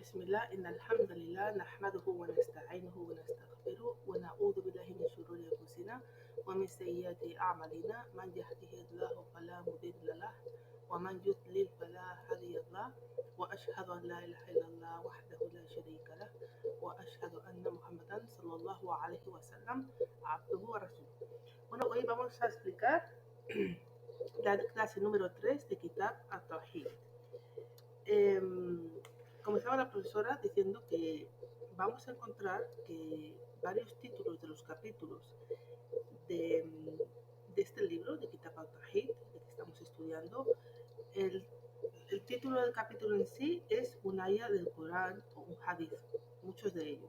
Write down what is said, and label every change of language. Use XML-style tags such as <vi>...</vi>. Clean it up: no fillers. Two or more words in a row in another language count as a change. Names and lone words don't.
<ar>بسم الله، إن الحمد لله نحمده ونستعينه ونستغفره ونعوذ بالله من شرور أنفسنا ومن سيئات أعمالنا من يهده الله فلا مضل له ومن يضلل فلا هادي له وأشهد أن لا إله إلا الله وحده لا شريك له وأشهد أن محمدا صلى الله عليه وسلم عبده ورسوله.</ar> <es>Bueno, hoy vamos a explicar la clase número 3 de Kitab At-Tawhid. Comenzaba la profesora diciendo que vamos a encontrar que varios títulos de los capítulos de, de este libro, de Kitab Al-Tawhid, que estamos estudiando, el título del capítulo en sí es un aya del Corán o un hadith, muchos de ellos.</es>